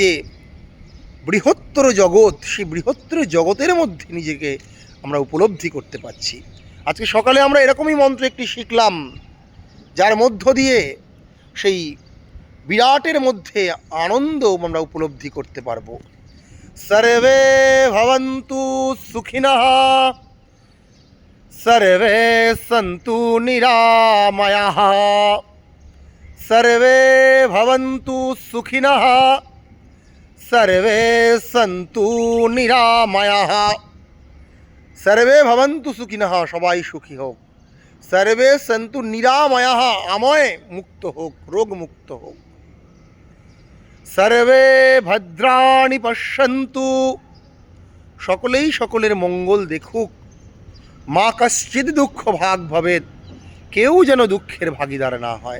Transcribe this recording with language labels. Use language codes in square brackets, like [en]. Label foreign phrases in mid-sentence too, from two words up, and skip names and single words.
[bn] সেই যে বৃহত্তর জগৎ, সেই বৃহত্তর জগতের মধ্যে নিজেকে আমরা উপলব্ধি করতে পারছি। আজকে সকালে আমরা এরকমই মন্ত্র একটি শিখলাম, যার মধ্য দিয়ে সেই বিরাটের মধ্যে আনন্দ আমরা উপলব্ধি করতে পারবো। [sa] সর্বে ভবন্তু সুখিনঃ, সর্বে সন্তু নিরাময়াঃ, সর্বে ভবন্তু সুখিনঃ, সর্বে সন্তু নিরাময়াঃ। সর্বে ভবন্তু সুখিনঃ, [bn] সবাই সুখী হোক। [sa] সর্বে সন্তু নিরাময়াঃ, [bn] আময় মুক্ত হোক, রোগ মুক্ত হোক। [sa] সর্বে ভদ্রাণি পশ্যন্তু, [bn] সকলেই সকলের মঙ্গল দেখুক। [sa] মা কশ্চিৎ দুঃখ ভাগ ভবেৎ, [bn] কেউ যেন দুঃখের ভাগিদার না হয়।